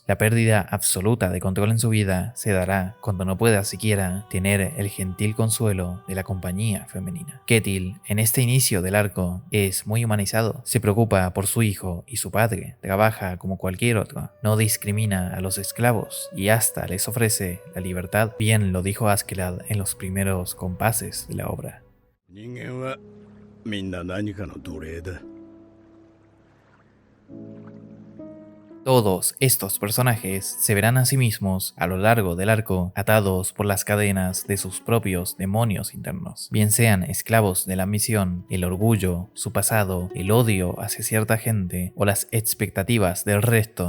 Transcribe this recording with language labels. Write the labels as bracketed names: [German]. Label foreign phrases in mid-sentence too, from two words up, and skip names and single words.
[Spanish] La pérdida absoluta de control en su vida se dará cuando no pueda siquiera tener el gentil consuelo de la compañía femenina. Ketil, en este inicio del arco, es muy humanizado. Se preocupa por su hijo y su padre. Trabaja como cualquier otro. No discrimina a los esclavos y hasta les ofrece la libertad. Bien lo dijo Askeladd en los primeros compases de la obra. [Japanese] 人間はみんな何かの奴隷だ。 [Spanish] Todos estos personajes se verán a sí mismos a lo largo del arco atados por las cadenas de sus propios demonios internos, bien sean esclavos de la ambición, el orgullo, su pasado, el odio hacia cierta gente o las expectativas del resto.